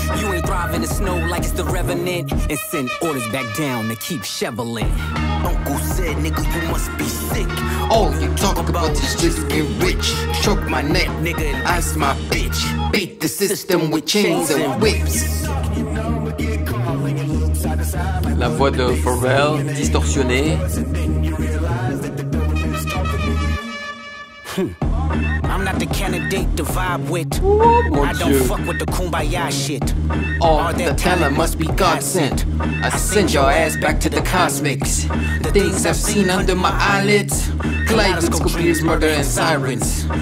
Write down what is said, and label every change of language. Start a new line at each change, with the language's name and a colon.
English: You ain't thriving in the snow like it's the Revenant. And send orders back down to keep shoveling. Uncle said, nigga, you must be sick. All you talk about is just get rich. Choke my neck, nigga, and ice my bitch. Beat the system with chains and whips.
French: La voix de Pharrell distorsionnée.
English: I'm not the candidate to vibe with. I don't fuck with the kumbaya shit. All that talent must be God sent. I send your ass back to the cosmics. The things I've seen under my eyelids. Kaleidoscope bleeds murder and sirens.